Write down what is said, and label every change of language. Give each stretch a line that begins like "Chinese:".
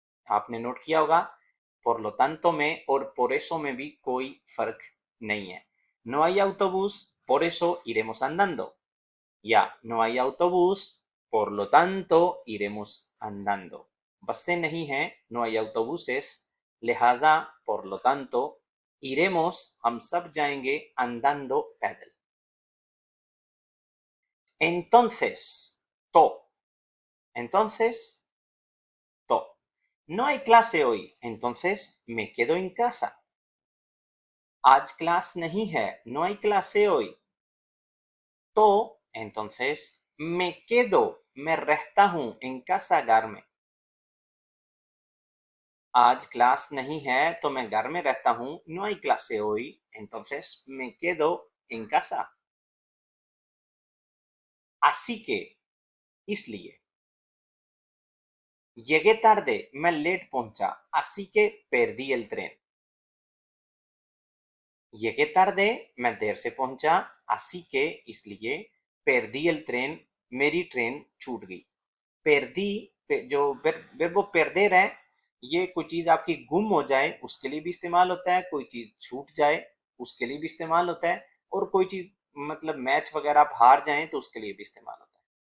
Hindi: आपने नोट किया होगा
Spanish: por lo tanto
Hindi: में और
Spanish: por eso
Hindi: में भी कोई फर्क नहीं है।
Spanish: no hay autobús, por eso iremos andando। या no hay autobús, por lo tanto iremos andando।
Hindi: बसें नहीं हैं,
Spanish: no hay autobuses,
Hindi: लिहाजा
Spanish: por lo tanto iremos,
Hindi: हम सब जाएंगे
Spanish: andando,
Hindi: पैदल।
Spanish: entonces तो, entonces तो, no hay clase hoy, entonces me quedo en casa।
Hindi: आज क्लास नहीं है,
Spanish: no hay clase hoy,
Hindi: तो
Spanish: entonces me quedo,
Hindi: मैं रहता हूं
Spanish: en casa,
Hindi: घर में। आज क्लास नहीं है तो मैं घर में रहता हूँ,
Spanish: no hay clase hoy, entonces me quedo en casa। así que, इसलिए। llegué tarde,
Hindi: मैं लेट पहुंचा,
Spanish: así que perdí el tren। llegué tarde,
Hindi: मैं देर से पहुंचा,
Spanish: así que
Hindi: इसलिए,
Spanish: perdí el tren,
Hindi: मेरी ट्रेन छूट गई। perdí जो वर्ब perder है, ये कोई चीज आपकी गुम हो जाए उसके लिए भी इस्तेमाल होता है, कोई चीज छूट जाए उसके लिए भी इस्तेमाल होता है, और कोई चीज मतलब मैच वगैरह आप हार जाएं तो उसके लिए भी इस्तेमाल होता है।